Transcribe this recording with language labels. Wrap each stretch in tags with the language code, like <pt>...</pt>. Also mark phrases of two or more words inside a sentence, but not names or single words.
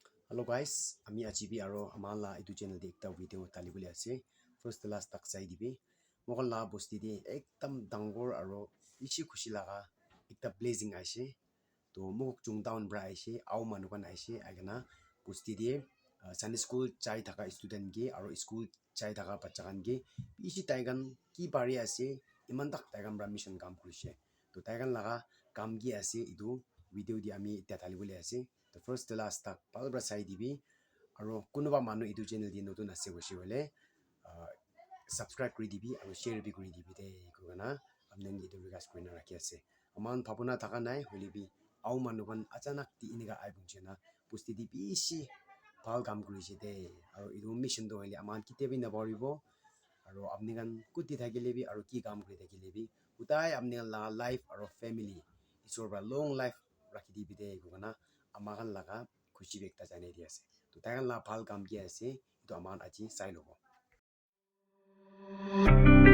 <en>Hello guys,</en> <nag>ami achibi aro amala itu channel de ekta video talibuli ase.</nag> <en>First last</en> <nag>tak sai dibi. Mokon la bosti de ekdam dangor aro ichi khushi laga ekta blazing ase. To mok chung down bra ase, au manukan ase agana bosti de</nag> <en>Sunday school</en> <nag>chai thaka student ge aro school chai thaka bacha kan ge ichi taigan ki bari ase iman tak taigan bra mission kam kurise. To taigan laga kam gi ase itu video di ami ta talibuli ase.</nag> <en>The first to last</en> <nag>tak palbra sai dibi aro kunuba manu itu channel di notun ase hoshi wale subscribe kuri dibi aro share bi kuri dibi de kugana amneng itu request kuri na rakhi ase aman bhabuna thaka nai holibi au manu kan achanak ti iniga ai bunchena pusti di bishi bhal kam kurise de aro itu mission do holi aman kitebi na baribo aro apni kan kuti thakile bi aro ki kam kuri thakile bi utai apni la life aro family isor ba</nag> <en>long life</en> <nag>rakhi dibi de kugana amakan laga khushi bekta jane di ase to taigan la bhal kam ki ase to aman achi sai lobo</nag>